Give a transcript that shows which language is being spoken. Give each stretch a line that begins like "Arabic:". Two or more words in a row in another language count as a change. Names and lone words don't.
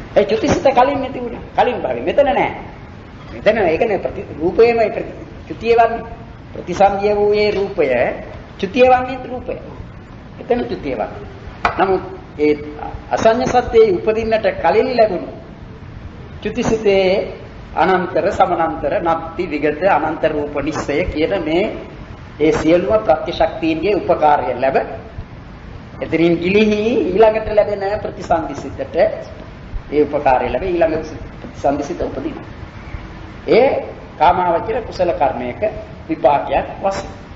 Sinhala: ඒ චුතිසිත කලින් නැති වුණා. කලින් භාවේ මෙතන නෑ. මෙතන ඒකනේ රූපයේමයි චුතිය වන්නේ. ප්‍රතිසන්දිය වූයේ රූපය, චුතිය වන්නේ රූපය. එතන චුතිය වන්නේ. නමුත් ඒ අසඤ්ඤ සත්‍යයේ උපදින්නට කලින් ලැබුණු චුතිසිතේ අනන්තර සමානන්තර නත්ති විගත අනන්ත රූප නිස්සය කියන මේ ඒ සියලුම ප්‍රත්‍යශක්තියින්ගේ උපකාරය ලැබ එතරින් ගිලිහි ඊළඟට ලැබෙන ප්‍රතිසන්දිසිතට ඒ උපකාරය ලැබ ඊළඟ ප්‍රතිසන්දිසිත උපදිනවා. ඒ කාමාවචර කුසල කර්මයක විපාකයක් වශයෙන්.